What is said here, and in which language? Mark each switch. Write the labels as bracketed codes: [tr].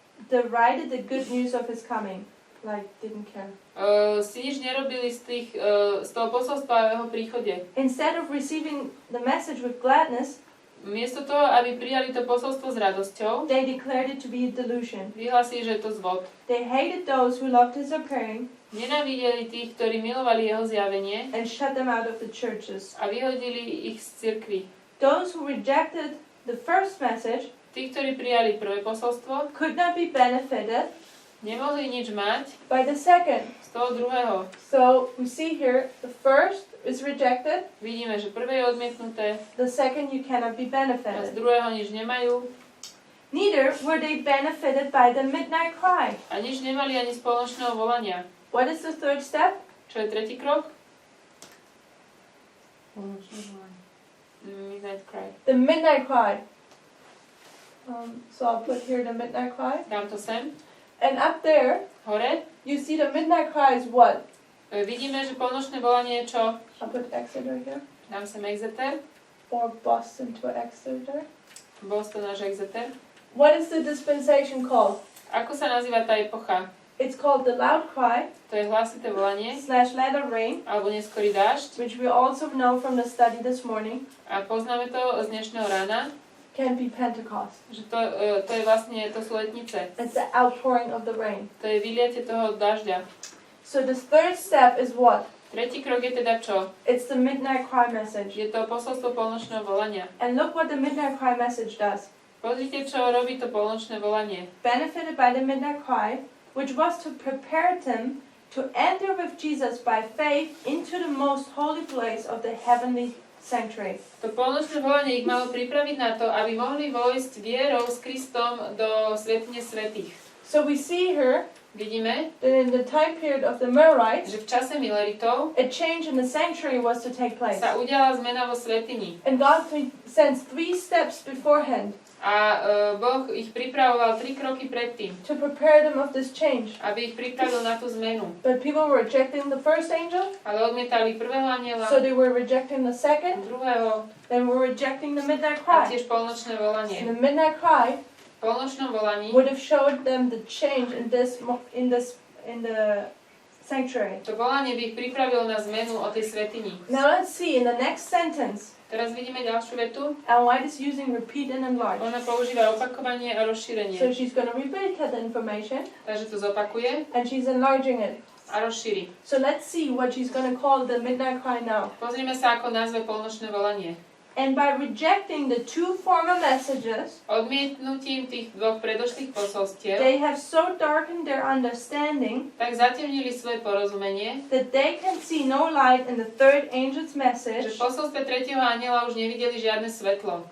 [en] derided the good news of his coming, like didn't care. [sk] Si nič nerobili z toho posolstva o jeho príchode. [en] Instead of receiving the message with gladness, [sk] Miesto toho, aby prijali to posolstvo s radosťou, [en] they declared it to be a delusion. [sk] vyhlásili, že je to zvod. [en] They hated those who loved his appearing [sk] Nenávideli tých, ktorí milovali jeho zjavenie [en] and shut them out of the churches. [sk] a vyhodili ich z cirkvi. [en] Those who rejected the first message [sk] Tí, ktorí prijali prvé posolstvo, [en] could not be benefited [sk] nemohli nič mať [en] by the second. [sk] z toho druhého. [en] So we see here the first is rejected, [sk] Vidíme, že prvé je odmietnuté [en] the second you cannot be [sk] a z [en] benefited. [sk] druhého nič nemajú [en] Neither were they benefited by the midnight cry. [sk] a nič nemali ani z polnočného volania. [en] What is the third step? [sk] Čo je tretí krok? [en] Midnight cry. The midnight cry. So I'll put here the midnight cry. [sk] Dám to sem. [en] And up there, [sk] Hore. [en] you see the midnight cry is what? [sk] Vidíme, že polnočné volanie je čo? [en] I'll put Exeter here. [sk] Dám sem Exeter. [en] Or Boston to Exeter. [sk] Boston až Exeter. [en] What is the dispensation called? [sk] Ako sa nazýva tá epocha? [en] It's called the loud cry [sk] To je hlasité volanie, [en] / latter rain, [sk] alebo neskorý dážď. [en] which we also know from the study this morning, [sk] A poznáme to z dnešného rána, [en] can be Pentecost. [sk] že to je vlastne, to sú letnice. [en] It's the outpouring of the rain. [sk] To je vyliatie toho dažďa. [en] So the third step is what? [sk] Tretí krok je teda čo? [en] It's the midnight cry message. [sk] Je to posolstvo polnočného volania. [en] And look what the midnight cry message does. [sk] Pozrite, čo robí to polnočné volanie. [en] Benefited by the midnight cry, which was to prepare them to enter with Jesus by faith into the most holy place of the heavenly sanctuary. [sk] To polnočné volanie ich malo pripraviť na to, aby mohli vojsť vierou s Kristom do svätyne svätých. [en] So we see here [sk] Vidíme, [en] that in the time period of the Millerites, [sk] že v čase Milleritov [en] a change in the sanctuary was to take place. [sk] sa udiala zmena vo svätyni. [en] And God sends 3 steps beforehand [sk] A Boh ich pripravoval 3 kroky predtým, [en] to prepare them of this change. [sk] aby ich pripravil na tú zmenu. [en] But people were rejecting the first angel, [sk] Ale odmietali prvého anjela, [en] so they were rejecting the second, [sk] druhého [en] then were rejecting the midnight cry. [sk] tiež polnočné volanie. [en] And the midnight cry [sk] V polnočnom volaní [en] would have showed them the change in the sanctuary. [sk] to volanie by ich pripravilo na zmenu o tej svätyni. [en] Now let's see in the next sentence. [sk] Teraz vidíme ďalšiu vetu. [en] Ellen White is using repeat and enlarge. [sk] Ona používa opakovanie a rozšírenie. [en] So she's going to repeat that information [sk] Takže to zopakuje [en] and she's enlarging it. [sk] a rozšíri. [en] So let's see what she's going to call the midnight cry now. [sk] Pozrime sa, ako nazve polnočné volanie. [en] And by rejecting the 2 former messages, [sk] Odmietnutím tých 2 predošlých posolstiev, [en] they have so darkened their understanding [sk] tak zatemnili svoje porozumenie, [en] that they can see no light in the 3rd angel's message, [sk] v posolstve 3. anjela už nevideli žiadne svetlo,